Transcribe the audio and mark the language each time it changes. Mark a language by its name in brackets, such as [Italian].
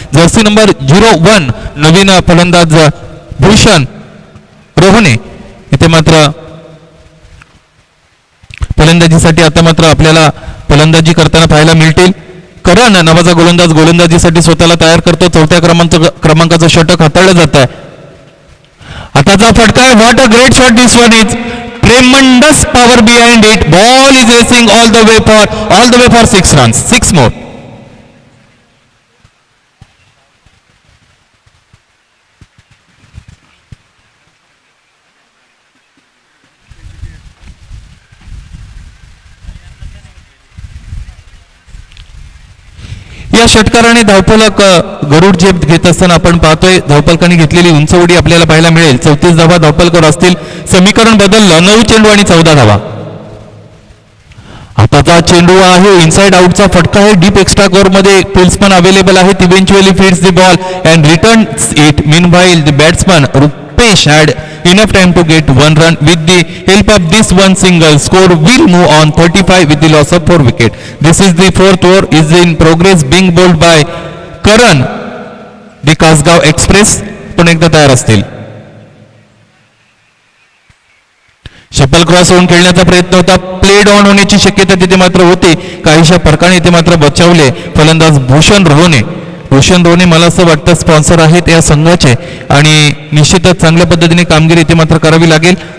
[Marathi] Jersey number 01 नवीन फलंदाज भूषण रोहने इथे मात्र फलंदाजीसाठी आता मात्र आपल्याला फलंदाजी करताना पाहायला मिळतील. करण नावाचा गोलंदाज गोलंदाजीसाठी स्वतःला तयार करतो. 4थ्या क्रमांकाचं षटक हाताळलं जात आहे. हाताचा फटका आहे. [English] What a great shot this one is. Tremendous power behind it. Ball is racing all the way for 6 runs. 6 more. [Marathi] या षटकाराने धावफलक गरुड झेप घेत असताना आपण पाहतोय धावफलकाने घेतलेली उंच उडी आपल्याला पाहायला मिळेल. 34 धावा धावफलकर असतील. समीकरण बदललं. 9 चेंडू आणि 14 धावा. हाताचा चेंडू आहे. इनसाइड आउटचा फटका आहे. [English] deep extra cover [Marathi] मध्ये [English] pulls [Marathi] पण [English] available [Marathi] आहेत. [English] Eventually feeds the ball and returns it. Meanwhile the batsman Rupesh had enough time to get 1 run. With the help of this one single, score will move on 35 with the loss of 4 wicket. This is the 4th over is in progress being bowled by Karan. The Kasgaon Express [Marathi] पण एकदा तयार असतील. शपल cross होऊन खेळण्याचा प्रयत्न होता. Played on होण्याची शक्यता तिथे मात्र होती. काहीशा फरकाने इथे मात्र बचावले फलंदाज भूषण रोहने. मला असं वाटतं स्पॉन्सर आहेत या संघाचे आणि निश्चितच चांगल्या पद्धतीने कामगिरी इथे मात्र करावी लागेल.